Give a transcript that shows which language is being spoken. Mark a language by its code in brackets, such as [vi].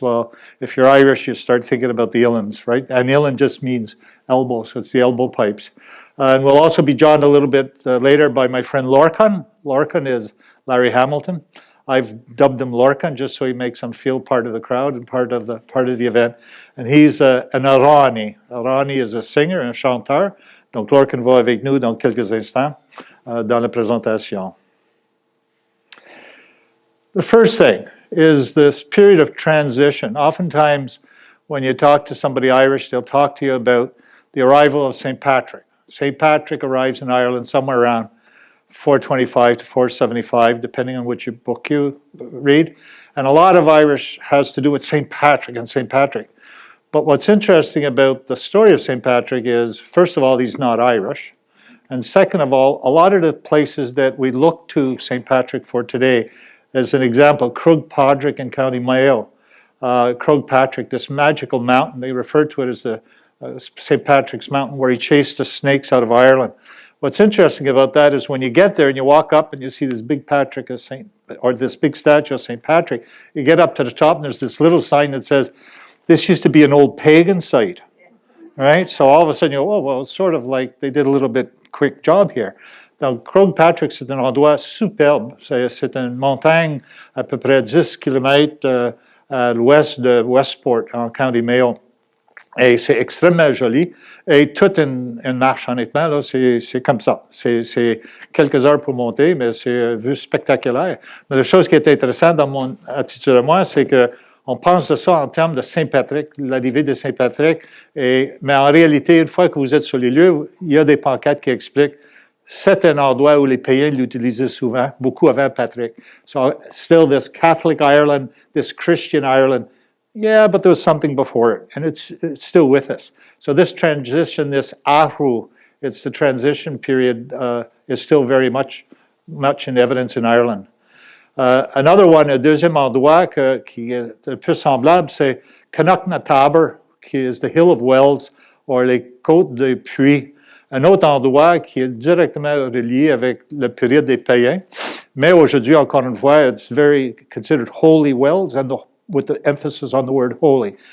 [en] Well, if you're Irish, you start thinking about the uilleanns, right? And uilleann just means elbow, so it's the elbow pipes. And we'll also be joined a little bit later by my friend Lorcan. Lorcan is Larry Hamilton. I've dubbed him Lorcan just so he makes him feel part of the crowd and part of the event. And he's an Arani. Arani is a singer, [fr] un chanteur. Donc Lorcan va avec nous dans quelques instants dans la présentation. [en] The first thing is this period of transition. Oftentimes, when you talk to somebody Irish, they'll talk to you about the arrival of St. Patrick. St. Patrick arrives in Ireland somewhere around 425 to 475, depending on which book you read. And a lot of Irish has to do with St. Patrick and St. Patrick. But what's interesting about the story of St. Patrick is, first of all, he's not Irish. And second of all, a lot of the places that we look to St. Patrick for today, as an example, Crug Padraig in County Mayo. Crug Patrick, this magical mountain, they refer to it as the St. Patrick's Mountain, where he chased the snakes out of Ireland. What's interesting about that is when you get there and you walk up and you see this big this big statue of St. Patrick, you get up to the top and there's this little sign that says, this used to be an old pagan site, right? So all of a sudden you go, oh, well, it's sort of like they did a little bit quick job here. [fr] Donc, Crug Patrick, c'est un endroit superbe. C'est une montagne à peu près 10 km à l'ouest de Westport, en County Mayo. Et c'est extrêmement joli. Et toute une marche, honnêtement, là, c'est comme ça. C'est quelques heures pour monter, mais c'est une vue spectaculaire. Mais la chose qui est intéressante dans mon attitude à moi, c'est que on pense de ça en termes de Saint-Patrick, l'arrivée de Saint-Patrick. Mais en réalité, une fois que vous êtes sur les lieux, il y a des pancartes qui expliquent c'est un endroit où les païens l'utilisaient souvent, beaucoup avant Patrick. [en] So still this Catholic Ireland, this Christian Ireland. Yeah, but there was something before it, and it's still with us. So this transition, this ahu, it's the transition period, is still very much in evidence in Ireland. Another one, [fr] un deuxième endroit qui est un peu semblable, c'est Connacht-na-Tabor, qui est [en] the Hill of Wells, or [fr] les côtes des puits. Un autre endroit qui est directement relié avec la période des païens. Mais aujourd'hui, encore une fois, [en] it's very considered holy wells, and with the emphasis on the word holy.